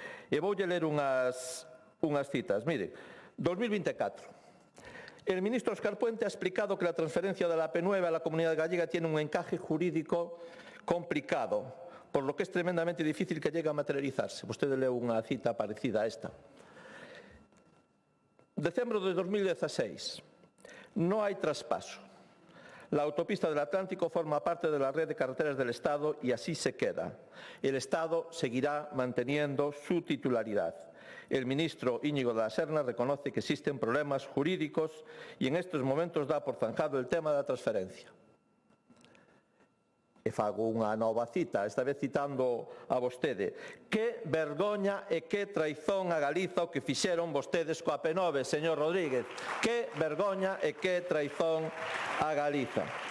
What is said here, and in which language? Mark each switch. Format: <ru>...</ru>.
<gl>E voulle ler unhas citas. Mire, 2024.</gl> <es>El ministro Óscar Puente ha explicado que la transferencia de la AP9 a la comunidad gallega tiene un encaje jurídico complicado, por lo que es tremendamente difícil que llegue a materializarse.</es> <gl>Vostede leu unha cita parecida a esta. Decembro de 2016.</gl> <es>No hay traspaso. La autopista del Atlántico forma parte de la red de carreteras del Estado y así se queda. El Estado seguirá manteniendo su titularidad. El ministro Íñigo de la Serna reconoce que existen problemas jurídicos y en estos momentos da por zanjado el tema da transferencia.</es> <gl>E fago unha nova cita, esta vez citando a vostede. Que vergoña e que traizón a Galiza o que fixeron vostedes coa AP9, señor Rodríguez. Que vergoña e que traizón a Galiza.</gl>